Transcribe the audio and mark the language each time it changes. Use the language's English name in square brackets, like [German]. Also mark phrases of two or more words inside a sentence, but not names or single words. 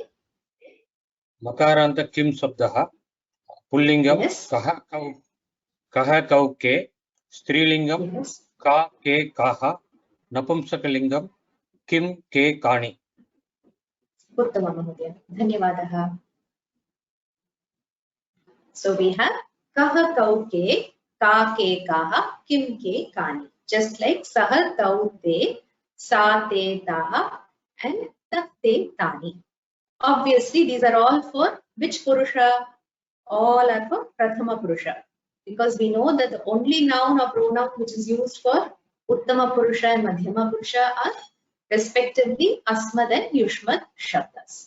[Sanskrit] मकारान्त किं शब्दः पुल्लिङ्गं [English] Yes. [Sanskrit] कः कौ के स्त्रीलिङ्गं [English] Yes. [Sanskrit] का के काः नपुंसकलिङ्गं किं के कानि. उत्तम महोदय। धन्यवादः. [English] So we have [Sanskrit] कः कौ के, का के काः, किं के कानि. [English] Just like [Sanskrit] सः तौ ते, सा ते ताः, [English] and [Sanskrit] तत् ते तानि. [English] Obviously, these are all for which Purusha? All are for [Sanskrit] प्रथम पुरुष. [English] Because we know that the only noun or pronoun which is used for [Sanskrit] उत्तम पुरुष [English] and [Sanskrit] मध्यम पुरुष [English] are respectively Asmad and [Sanskrit] युष्मद् शब्दाः.